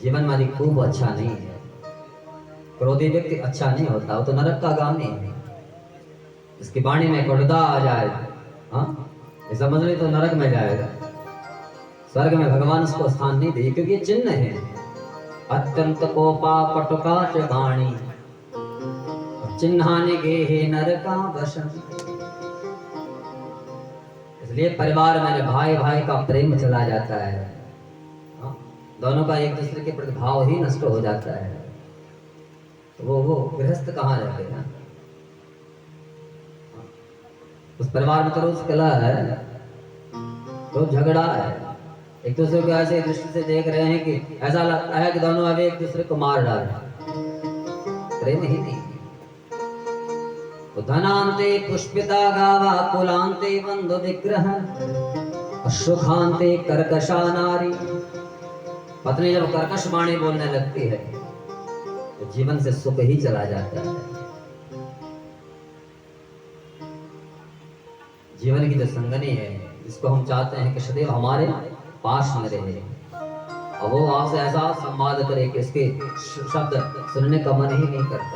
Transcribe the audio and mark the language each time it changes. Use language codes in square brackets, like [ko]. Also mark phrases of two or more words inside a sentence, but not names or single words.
[hi] जीवन में अधिक खूब अच्छा नहीं है, क्रोधी व्यक्ति अच्छा नहीं होता, वो तो नरक का गामी है। इसकी वाणी में कटुता आ जाए, हाँ, ये समझ लो तो नरक में जाएगा। स्वर्ग में भगवान उसको स्थान नहीं दे, क्योंकि ये चिन्ह है। [sa] अत्यंत कोपा कटुकाच वाणी चिन्हाने गे हे नरका वशन। [hi] इसलिए परिवार में भाई भाई का प्रेम चला जाता है, हाँ? दोनों का एक दूसरे के प्रति भाव ही नष्ट हो जाता है, तो वो गृहस्थ कहाँ रहते हैं? उस परिवार में तो रोज कलह है, रोज झगड़ा है, एक दूसरे को ऐसे दृष्टि से देख रहे हैं कि ऐसा लगता है कि दोनों अभी एक दूसरे को मार डाल रहे हैं, प्रेम ही नहीं। [sa] तो धनांते पुष्पिता गावा कुलांते बंधु विग्रह सुखांते कर्कशा नारी। [hi] पत्नी जब कर्कश वाणी बोलने लगती है तो जीवन से सुख ही चला जाता है। जीवन की जो संगनी है, जिसको हम चाहते हैं कि सदैव हमारे पास में रहे, और वो आपसे ऐसा संवाद करे कि इसके शब्द सुनने का मन ही नहीं करता।